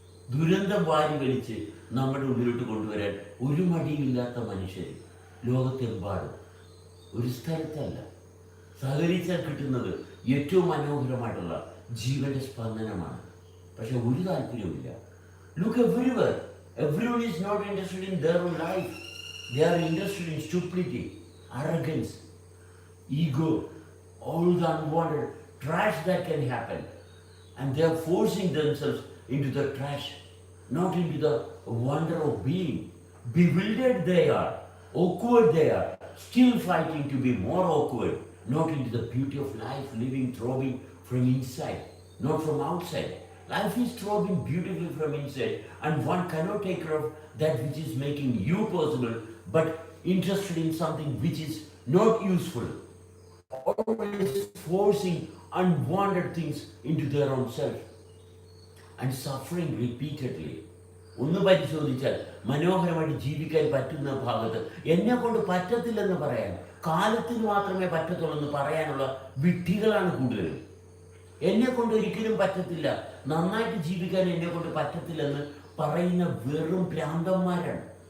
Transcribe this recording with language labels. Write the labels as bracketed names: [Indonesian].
[Malayalam] ദുരന്തം വാരി വലിച്ച് നമ്മുടെ ഉള്ളിലോട്ട് കൊണ്ടുവരാൻ ഒരു മടിയുമില്ലാത്ത മനുഷ്യർ ലോകത്തെമ്പാടും, ഒരു സ്ഥലത്തല്ല. സഹകരിച്ചാൽ കിട്ടുന്നത് ഏറ്റവും മനോഹരമായിട്ടുള്ള ജീവന്റെ സ്പന്ദനമാണ്. പക്ഷെ ഒരു താല്പര്യവുമില്ല. [English] Look everywhere, everyone is not interested in their own life. They are interested in stupidity, arrogance, ego, all the unwanted trash that can happen. And they are forcing themselves into the trash, not into the wonder of being. Bewildered they are, awkward they are, still fighting to be more awkward, not into the beauty of life, living, throbbing from inside, not from outside. Life is throbbing beautifully from inside, and one cannot take care of that which is making you possible, but interested in something which is not useful. Always forcing unwanted things into their own self and suffering repeatedly. [Malayalam] ഒന്ന് പരിശോധിച്ചാൽ മനോഹരമായിട്ട് ജീവിക്കാൻ പറ്റുന്ന ഭാഗത്ത് എന്നെ കൊണ്ട് പറ്റത്തില്ലെന്ന് പറയാൻ, കാലത്തിന് മാത്രമേ പറ്റത്തുള്ളൂ എന്ന് പറയാനുള്ള വിഡ്ഢികളാണ് കൂടുതലും. എന്നെ കൊണ്ട് ഒരിക്കലും പറ്റത്തില്ല, നന്നായിട്ട് ജീവിക്കാൻ എന്നെ കൊണ്ട് പറ്റത്തില്ലെന്ന് പറയുന്ന വെറും ഭ്രാന്തന്മാരാണ്.